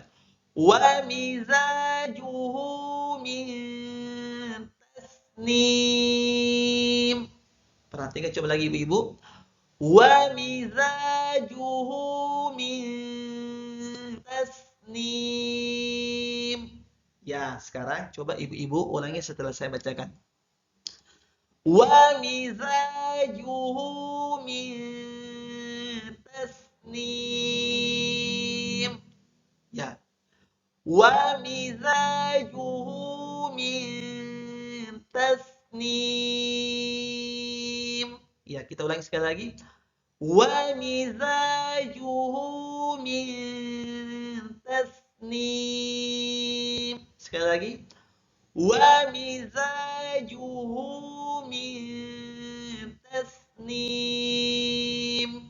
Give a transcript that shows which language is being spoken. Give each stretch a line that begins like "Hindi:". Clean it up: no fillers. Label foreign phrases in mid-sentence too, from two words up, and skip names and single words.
Arabic: ومزاجه من تسنيم.
Indonesian: Perhatikan coba lagi ibu-ibu.
Arabic: ومزاجه من تسنيم.
Indonesian: Ya, sekarang coba ibu-ibu ulangi setelah saya bacakan.
Arabic: ومزاجه من تسنيم. Ya. ومزاجه من تسنيم.
Indonesian: Ya, kita ulangi sekali lagi.
Arabic: ومزاجه من تسنيم.
Indonesian: Sekali lagi.
Arabic: ومزاجه من تسنيم.